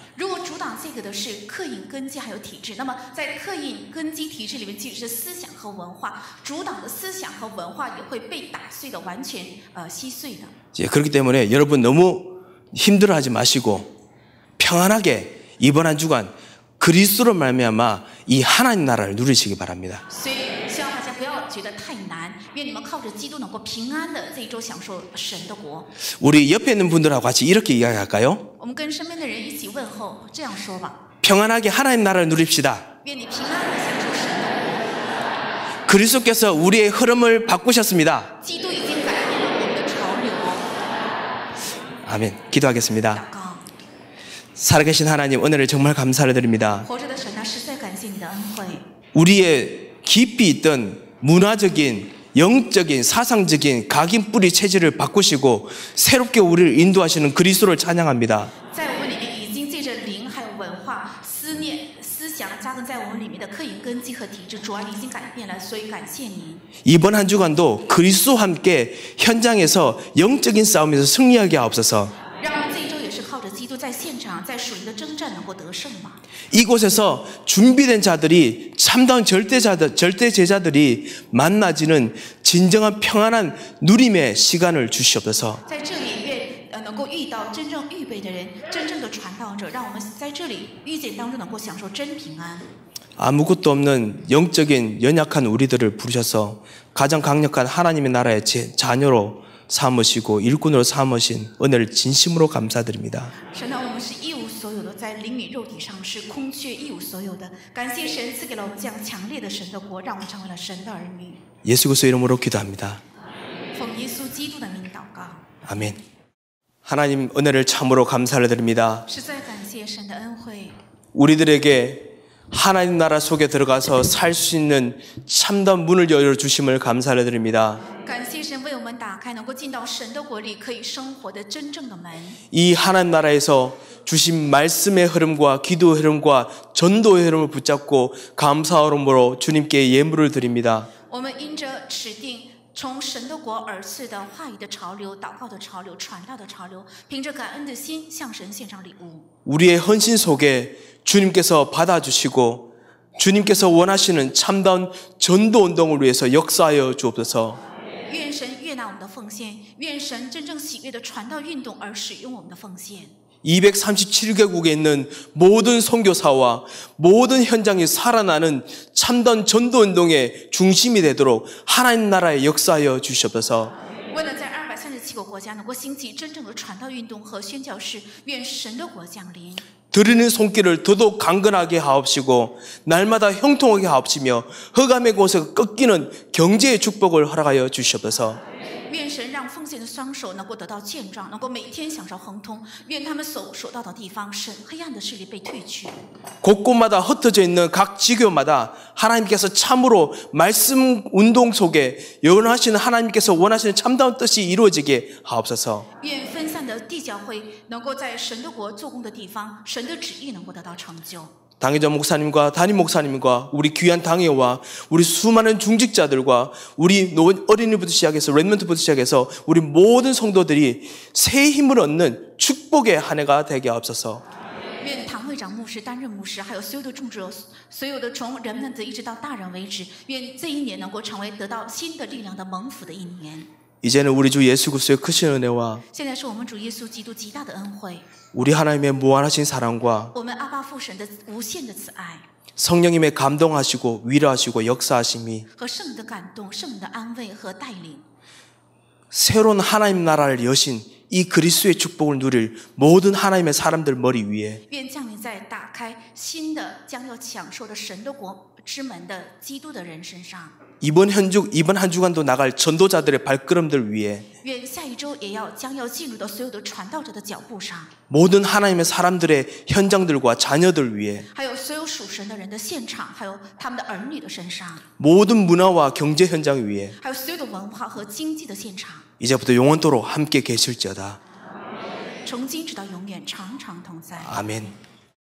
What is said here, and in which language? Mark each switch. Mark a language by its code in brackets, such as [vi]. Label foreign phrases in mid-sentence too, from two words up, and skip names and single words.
[zh] 如果阻挡这个的是刻印根基还有体制，那么在刻印根基体制里面，其实是思想和文化，阻挡的思想和文化也会被打碎的，完全稀碎的。 [ko] 예, 그렇기 때문에 여러분 너무 힘들어하지 마시고 평안하게 이번 한 주간 그리스도로 말미암아 이 하나님 나라를 누리시기 바랍니다. [zh] 所以希望大家不要觉得太难，愿你们靠着基督能够平安的这一周享受神的国。 [ko] 우리 옆에 있는 분들하고 같이 이렇게 이야기할까요? [zh] 我们跟身边的人一起问候，这样说吧： [ko] 평안하게 하나님 나라를 누립시다. [zh] 愿你平安的享受神的 [ko] 그리스도께서 우리의 흐름을 바꾸셨습니다. [zh] 国。基督已经改变了我们的潮流。 [ko] 아멘. 기도하겠습니다. [zh] 祷告， [ko] 살아계신 하나님 은혜를 정말 감사를 드립니다. [zh] 活着的神啊，实在感谢你的恩惠。 [ko] 우리의 깊이 있던 문화적인 영적인 사상적인 각인 뿌리 체질을 바꾸시고 새롭게 우리를 인도하시는 그리스도를 찬양합니다. [zh] 在我们里面已经借着灵还有文化思念思想扎根在我们里面的刻印根基和体制，主啊，你已经改变了，所以感谢您。 [ko] 이번 한 주간도 그리스도와 함께 현장에서 영적인 싸움에서 승리하게 하옵소서. [zh] 让我们这一周也是靠着基督在现场，在属灵的征战能够得胜吧。 [ko] 이곳에서 준비된 자들이 참다운 절대 제자들이 만나지는 진정한 평안한 누림의 시간을 주시옵소서. [zh] 在这里愿能够遇到真正预备的人，真正的传道者，让我们在这里遇见当中能够享受真平安。 [ko] 아무것도 없는 영적인 연약한 우리들을 부르셔서 가장 강력한 하나님의 나라의 자녀로 삼으시고 일꾼으로 삼으신 은혜를 진심으로 감사드립니다. [zh] 神啊，我们是一无所有的，在灵里肉体上是空缺一无所有的。感谢神赐给了我们这样强烈的神的国，让我们成为了神的儿女。 [ko] 예수 그리스도 이름으로 기도합니다. [zh] 奉耶稣基督的名祷告， [ko] 아멘. 하나님 은혜를 참으로 감사를 드립니다. [zh] 实在感谢神的恩惠。 [ko] 우리들에게 하나님 나라 속에 들어가서 살 수 있는 참다운 문을 열어주심을 감사를 드립니다. [zh] 感谢神为我们打开能够进到神的国里可以生活的真正的门。 [ko] 이 하나님 나라에서 주신 말씀의 흐름과 기도의 흐름과 전도의 흐름을 붙잡고 감사함으로 주님께 예물을 드립니다. [zh] 我们因着指定从神的国而至的话语的潮流、祷告的潮流、传道的潮流，凭着感恩的心向神献上礼物。 [ko] 우리의 헌신 속에 주님께서 받아주시고 주님께서 원하시는 참다운 전도 운동을 위해서 역사하여 주옵소서. [zh] 愿神悦纳我们的奉献，愿神真正喜悦的传道运动而使用我们的奉献。 [ko] 237개국에 있는 모든 선교사와 모든 현장이 살아나는 참다운 전도 운동의 중심이 되도록 하나님 나라에 역사하여 주시옵소서. [zh] 为了在237个国家能够兴起真正的传道运动和宣教士，愿神的国降临。 [ko] 드리는 손길을 더더욱 강건하게 하옵시고 날마다 형통하게 하옵시며 흑암의 곳에서 꺾이는 경제의 축복을 허락하여 주시옵소서. [zh] 愿神让奉献的双手能够得到健壮，能够每天享受亨通。愿他们所到的地方，神黑暗的势力被退去。 [ko] 곳곳마다 흩어져 있는 각 지교마다 하나님께서 참으로 말씀 운동 속에 영원하시는 하나님께서 원하시는 참다운 뜻이 이루어지게 하옵소서. [zh] 愿分散的地教会能够在神的国做工的地方，神的旨意能够得到成就。 [ko] 당회장 목사님과 담임 목사님과 우리 귀한 당회와 우리 수많은 중직자들과 우리 어린이부터 시작해서 랩런트부터 시작해서 우리 모든 성도들이 새 힘을 얻는 축복의 한 해가 되게 하옵소서. [zh] 愿堂会长、牧师、担任牧师，还有所有的众者，所有的从人们的一直到大人为止，愿这一年能够成为得到新的力量的蒙福的一年。 [ko] 이제는 우리 주 예수 그리스도의 크신 은혜와 [zh] 现在是我们主耶稣基督极大的恩惠， [ko] 우리 하나님의 무한하신 사랑과 [zh] 我们阿爸父神的无限的慈爱 [ko] 성령님의 감동하시고 위로하시고 역사하심이 [zh] 和圣灵的感动、圣灵的安慰和带领， [ko] 새로운 하나님 나라를 여신 이 그리스도의 축복을 누릴 모든 하나님의 사람들 머리 위에 [zh] 愿降临在打开新的将要享受的神的国之门的基督的人身上。 [ko] 이번 한 주간도 나갈 전도자들의 발걸음들 위에 [zh] 愿下一周也将要进入到所有的传道者的脚步上， [ko] 모든 하나님의 사람들의 현장들과 자녀들 위에 [zh] 还有所有属神的人的现场，还有他们的儿女的身上， [ko] 모든 문화와 경제 현장 위에 [zh] 还有所有的文化和经济的现场， [ko] 이제부터 영원토록 함께 계실지어다. [zh] 从今直到永远，常常同在。 [ko] 아멘.